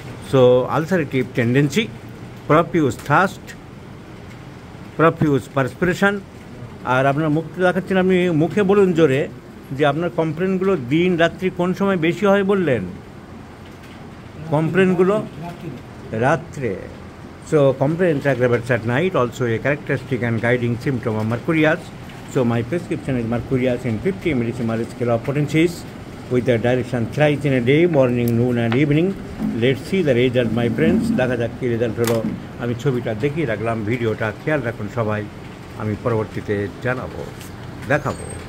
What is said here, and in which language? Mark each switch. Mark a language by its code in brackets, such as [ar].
[en] So ulcerative tendency, profuse thirst, profuse perspiration. [bn] আর আপনার মুখটা দেখাচ্ছেন, আপনি মুখে বলুন জোরে যে আপনার কমপ্লেনগুলো দিন রাত্রি কোন সময় বেশি হয় বললেন? কমপ্লেনগুলো রাত্রে। [en] So complaints aggravates at night, also a characteristic and guiding symptom of mercurius. So my prescription is mercurius in 50 millisiemens scale of potencies with the direction thrice in a day, morning, noon and evening. Let's see the result, my friends. [bn] দেখা যাক কী result হলো। আমি ছবিটা দেখিয়ে রাখলাম, ভিডিওটা খেয়াল রাখুন সবাই, আমি পরবর্তীতে জানাবো, দেখাবো।